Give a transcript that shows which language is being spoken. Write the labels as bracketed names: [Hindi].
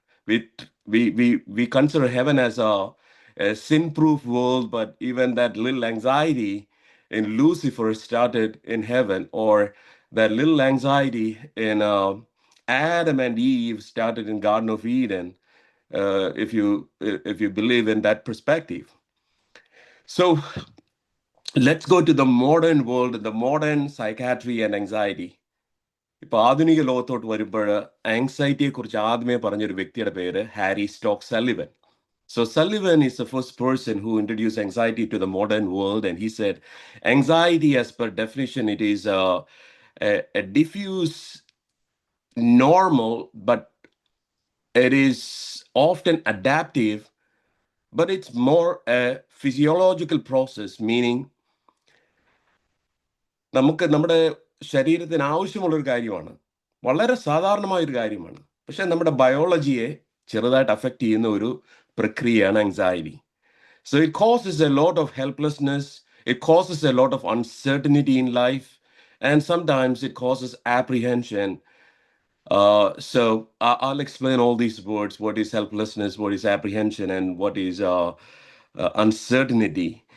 [English] We consider heaven as a sin-proof world, but even that little anxiety in Lucifer started in heaven, or that little anxiety in Adam and Eve started in Garden of Eden, if you believe in that perspective. So let's go to the modern world, the modern psychiatry and anxiety. [Malayalam] ഇപ്പൊ ആധുനിക ലോകത്തോട്ട് വരുമ്പോൾ ആങ്സൈറ്റിയെ കുറിച്ച് ആദ്യമേ പറഞ്ഞൊരു വ്യക്തിയുടെ പേര് Harry stock Sullivan. [English] So Sullivan is the first person who introduced anxiety to the modern world, and he said, anxiety, as per definition, it is a diffuse, normal, but it is often adaptive, but it's more a physiological process, meaning [Malayalam] നമുക്ക് നമ്മുടെ ശരീരത്തിന് ആവശ്യമുള്ളൊരു കാര്യമാണ്, വളരെ സാധാരണമായൊരു കാര്യമാണ്. പക്ഷെ നമ്മുടെ ബയോളജിയെ ചെറുതായിട്ട് affect ചെയ്യുന്ന ഒരു പ്രക്രിയയാണ് anxiety. [English] So it causes a lot of helplessness, it causes a lot of uncertainty in life, and sometimes it causes apprehension. So I'll explain all these words: what is helplessness, what is apprehension, and what is uncertainty.